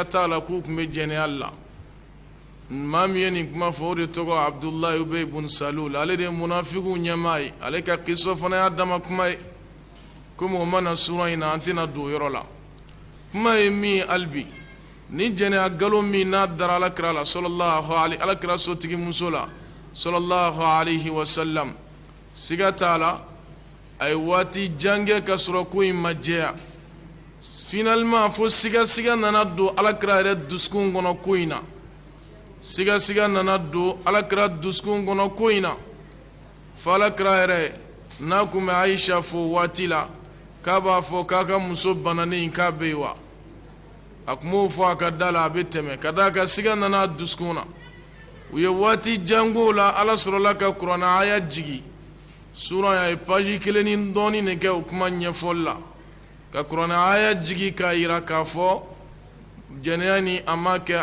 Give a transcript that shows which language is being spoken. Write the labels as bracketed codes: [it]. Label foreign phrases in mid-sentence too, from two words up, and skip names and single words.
[bm] t'a la k'u tun bɛ jɛnɛya la maa min ye nin kuma fɔ o de tɔgɔ Abdullahi Ubay bun Salul ale de ye munafikiw ɲɛmaa ye ale ka kiso fana y'a dama kuma ye komi o mana sura in na an tɛna don o yɔrɔ la kuma ye min ye hali bi ni jɛnɛya nkalon min n'a dara alakira la [ar] صلى الله عليه [bm] alakira sotigi muso la [ar] صلى الله عليه وسلم [bm] siga t'a la a ye waati jan kɛ ka sɔrɔ ko in ma jɛya finalement fo siga nana don alakira yɛrɛ dusukun kɔnɔ ko in na siga siga nana do alakira duskun kɔnɔ ko in na fo alakira yɛrɛ n'a kun bɛ Aisha fo waati la k'a b'a fɔ k'a ka muso bananen k'a bɛ yen wa a kun b'o fɔ a ka da la a bɛ tɛmɛ ka d'a kan siga nana duskun na u ye waati jan k'o la Ala sɔrɔla ka kuranɛ aya jigi sura a ye page 1 ni dɔɔni de kɛ o kuma ɲɛfɔli la ka kuranɛ aya jigi k'a yira k'a fɔ jɛnɛya ni a ma kɛ